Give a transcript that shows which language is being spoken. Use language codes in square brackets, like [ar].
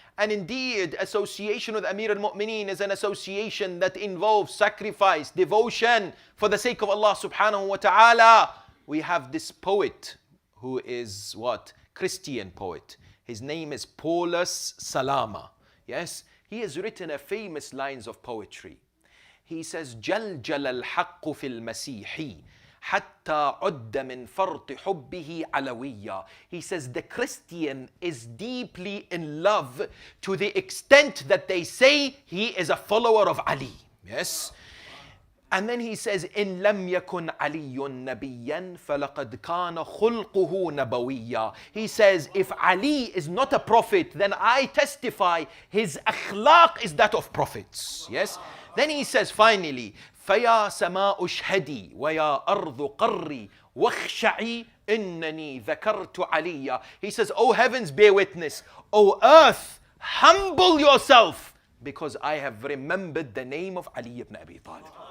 [en] And indeed, association with Amir al-Mu'mineen is an association that involves sacrifice, devotion for the sake of Allah subhanahu wa ta'ala. We have this poet who is what? Christian poet. His name is Paulus Salama. Yes, he has written a famous lines of poetry. He says, [ar] جلجل الحق في المسيح حتى عد من فرط حبه علويا. [en] He says the Christian is deeply in love to the extent that they say he is a follower of Ali. Yes. And then he says, [ar] إن لم يكن علي نبيا فلقد كان خلقه نبويا. [en] He says, if Ali is not a prophet, then I testify his akhlaq is that of prophets. Yes. Then he says finally, [ar] فيا سماء اشهدي ويا أرض قري واخشعي إنني ذكرت عليا. [en] He says, O heavens, bear witness. O earth, humble yourself, because I have remembered the name of Ali ibn Abi Talib.